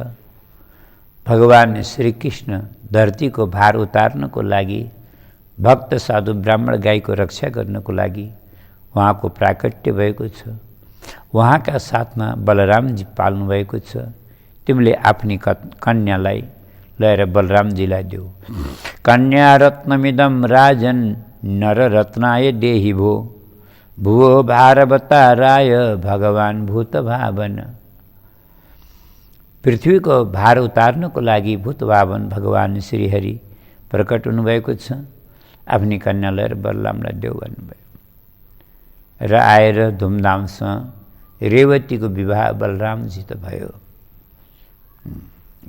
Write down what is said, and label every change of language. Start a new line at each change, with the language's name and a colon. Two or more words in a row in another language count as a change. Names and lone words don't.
Nepali: भगवान श्रीकृष्ण धरतीको भार उतार्नको लागि, भक्त साधु ब्राह्मण गाईको रक्षा गर्नको लागि उहाँको प्राकट्य भएको छ। उहाँका साथमा बलरामजी पाल्नु भएको छ। तिमीले आफ्नी कन्यालाई लिएर बलरामजीलाई देऊ।
Sanskrit: कन्या रत्नमिदम राजन नर रत्नाय देहि भो, भुवो भारवताराय भगवान भूत भावन।
Nepali: पृथ्वीको भार उतार्नको लागि भूत भावन भगवान श्रीहरि प्रकट हुनुभएको छ। आफ्नी कन्या लिएर बलरामलाई देऊ भन्नुभयो र आएर धुमधामसँग रेवतीको विवाह बलरामसित भयो।